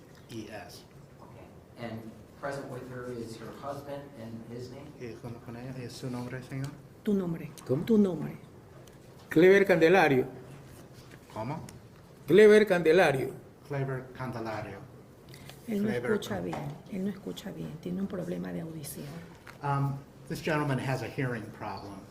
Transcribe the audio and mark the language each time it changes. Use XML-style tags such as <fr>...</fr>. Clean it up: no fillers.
<en>Okay, and present with her is her husband and his name?</en> <es>¿Y con ella es su nombre, señor? Tu nombre. ¿Cómo? Tu nombre. Clever Candelario. ¿Cómo? Clever Candelario. Clever Candelario. Él no Clever. escucha bien. Él no escucha bien. Tiene un problema de audición.</es> <en>This gentleman has a hearing problem.</en>